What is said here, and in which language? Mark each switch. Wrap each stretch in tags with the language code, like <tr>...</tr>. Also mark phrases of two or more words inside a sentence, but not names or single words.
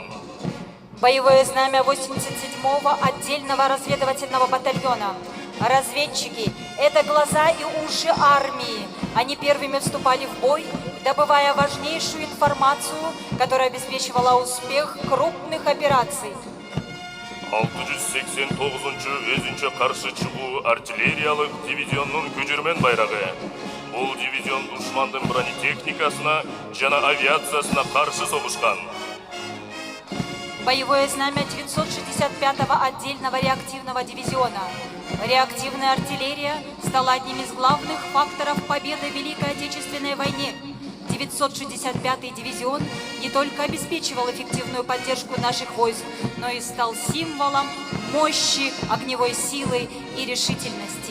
<ru>Боевое знамя 87-го отдельного разведывательного батальона. Разведчики – это глаза и уши армии. Они первыми вступали в бой, добывая важнейшую информацию, которая обеспечивала успех крупных операций.</ru> <ky>689-чу өзүнчө каршы чыгуу артиллериялык дивизионнун күжүрмөн байрагы. Бул дивизион душмандын бронетехникасына жана авиациясына каршы согушкан.</ky> <ru>Боевое знамя 965-го отдельного реактивного дивизиона. Реактивная артиллерия стала одним из главных факторов победы в Великой Отечественной войне. 965-й дивизион не только обеспечивал эффективную поддержку наших войск, но и стал символом мощи, огневой силы и решительности.</ru>